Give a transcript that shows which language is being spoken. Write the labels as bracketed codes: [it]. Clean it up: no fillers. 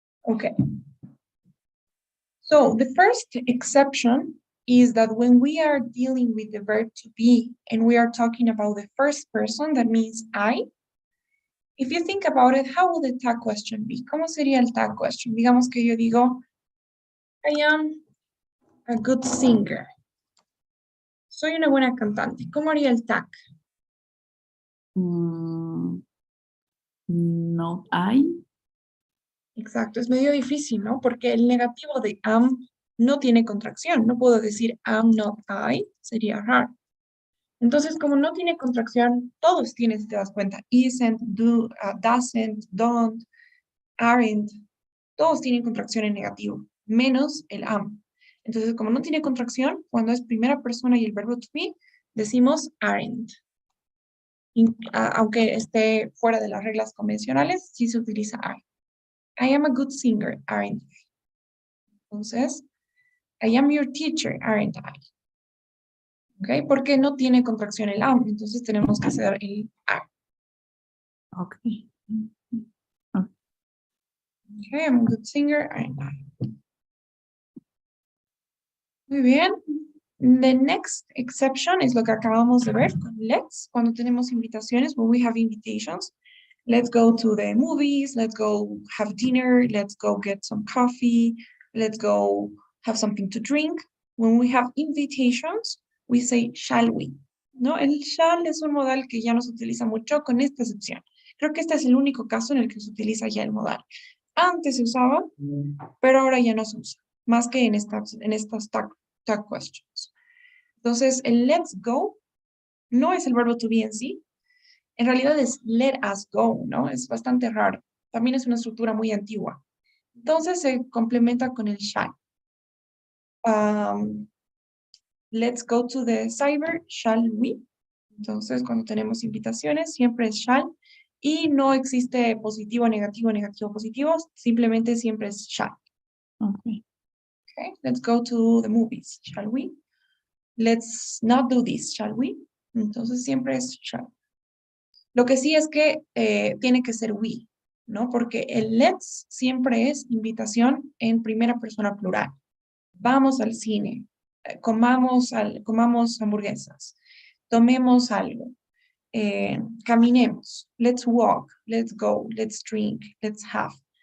[en] Okay. So the first exception is that when we are dealing with the verb to be and we are talking about the first person, that means I. If you think about it, how will the tag question be? [es] ¿Cómo sería el tag question? Digamos que yo digo, [en] I am a good singer. [es] Soy una buena cantante. ¿Cómo haría el tag? [en] Not I. [es] Exacto, es medio difícil, ¿no? Porque el negativo de am no tiene contracción. No puedo decir [en] am not I, [es] sería hard. Entonces, como no tiene contracción, todos tienen, si te das cuenta. [en] Isn't, do, doesn't, don't, aren't. [es] Todos tienen contracción en negativo, menos el am. Entonces, como no tiene contracción, cuando es primera persona y el verbo to be, decimos aren't. Aunque esté fuera de las reglas convencionales, sí se utiliza are. [en] I am a good singer, aren't I? Entonces, I am your teacher, aren't I? [es] ¿Ok? Porque no tiene contracción el am, entonces tenemos que hacer el are. [en] Okay. Okay, I'm a good singer, aren't I? [es] Muy bien. [en] The next exception [es] es lo que acabamos de ver con let's, cuando tenemos invitaciones, [en] when we have invitations. Let's go to the movies, let's go have dinner, let's go get some coffee, let's go have something to drink. When we have invitations, we say shall we, ¿no? [es] El shall es un modal que ya no se utiliza mucho con esta excepción. Creo que este es el único caso en el que se utiliza ya el modal. Antes se usaba, pero ahora ya no se usa, más que en estas tag questions. Entonces, el [en] let's go [es] no es el verbo to be en sí, en realidad es [en] let us go, [es] ¿no? Es bastante raro. También es una estructura muy antigua. Entonces se complementa con el shall. [en] Let's go to the cyber, shall we? [es] Entonces, cuando tenemos invitaciones, siempre es shall. Y no existe positivo, negativo, negativo, positivo. Simplemente siempre es shall. [en] Okay. Okay, let's go to the movies, shall we? Let's not do this, shall we? [es] Entonces, siempre es shall. Lo que sí es que tiene que ser we, ¿no? Porque el let's siempre es invitación en primera persona plural. Vamos al cine, comamos hamburguesas, tomemos algo, caminemos, [en] let's walk, let's go, let's drink, let's have.